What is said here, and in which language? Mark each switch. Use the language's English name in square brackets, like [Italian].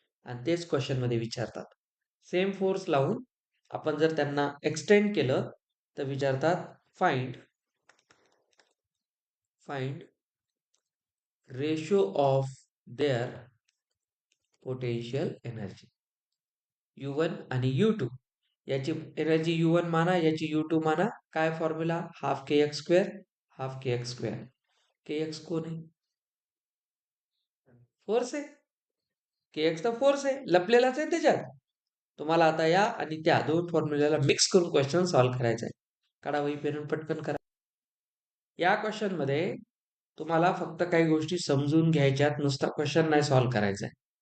[Marathi] आणि तेच क्वेश्चन मध्ये विचारतात. सेम फोर्स लावून आपण जर त्यांना एक्सटेंड केलं तर विचारतात, [English] Find ratio of their potential energy. [Marathi] U1 आणि U2, याची एनर्जी U1 माना, याची U2 माना. काय फॉर्म्युला? [English] Half K X square, half K X square. [Marathi] के एक्स कोण आहे? फोर्स आहे. के एक्स तर फोर्स आहे, लपलेलाच आहे त्याच्यात. तुम्हाला आता या आणि त्या दोन फॉर्म्युल्याला मिक्स करून क्वेश्चन सॉल्व्ह करायचा आहे. काढा वही पेन, पटकन करा. या क्वेश्चन मध्ये तुम्हाला फक्त काही गोष्टी समजून घ्यायच्यात, नुसता क्वेश्चन नाही सॉल्व्ह करायचा आहे.